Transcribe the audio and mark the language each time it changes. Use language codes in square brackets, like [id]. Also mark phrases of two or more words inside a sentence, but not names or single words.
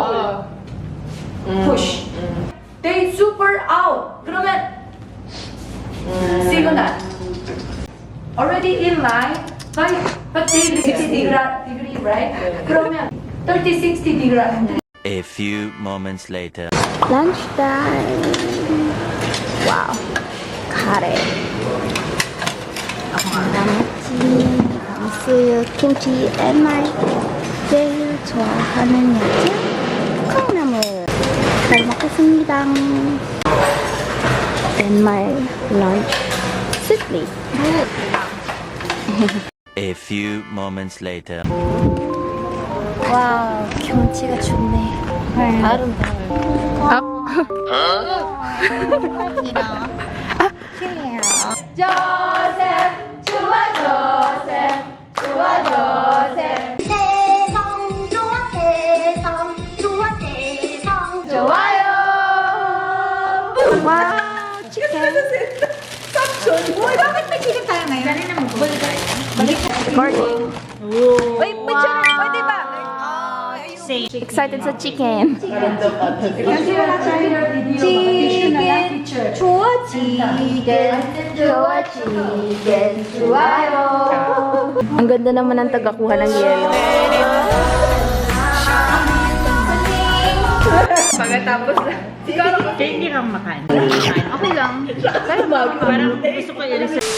[en] push. They super out. [ko] 그러면 signal. [en] Already in line, but they 60 degree, right? [ko] 그러면 30, 60 degree. [en] A few moments later. Lunch time. Wow. [ko] 카레. 나무찜, 수육, 김치, [en] and my [ko] 제일 좋아하는 야채 콩나물. 잘 먹겠습니다. [en] And my lunch sweetly. A few moments later. [ko] 와우, 경치가 좋네. 아름다워요. 조셉, 좋아 조셉, 좋아 조셉. 세상 좋아 세상 좋아 세상 좋아요. 와, 치킨. [en] Recording. [tl] Wait, pwede ba? Excited sa chicken. Chicken, [ko] 좋아지게, 좋아지게, 좋아요. [tl] Ang ganda naman ng tagakuha ng yelo. Pagkatapos na. Hindi kang makain. Okay lang. Pero parang gusto ko yun.